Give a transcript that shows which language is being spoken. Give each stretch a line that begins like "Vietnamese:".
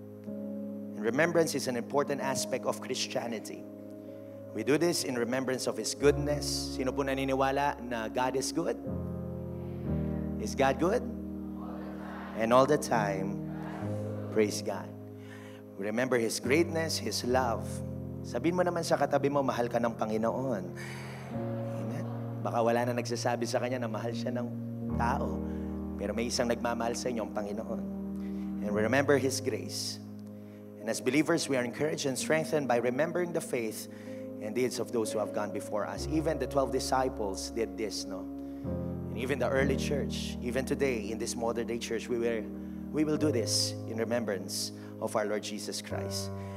English: And remembrance is an important aspect of Christianity. We do this in remembrance of His goodness.
Filipino: Sino po naniniwala na
English: God is good? Is God good? And all the time, praise God. We remember His greatness, His love.
Filipino: Sabihin mo naman sa katabi mo, mahal ka ng Panginoon. Amen? Baka wala na nagsasabi sa kanya na mahal siya ng tao. Pero may isang nagmamahal sa inyo, ang Panginoon.
English: And we remember His grace. And as believers, we are encouraged and strengthened by remembering the faith and deeds of those who have gone before us. Even the 12 disciples did this, no? And even the early church, even today in this modern day church, we will do this in remembrance of our Lord Jesus Christ.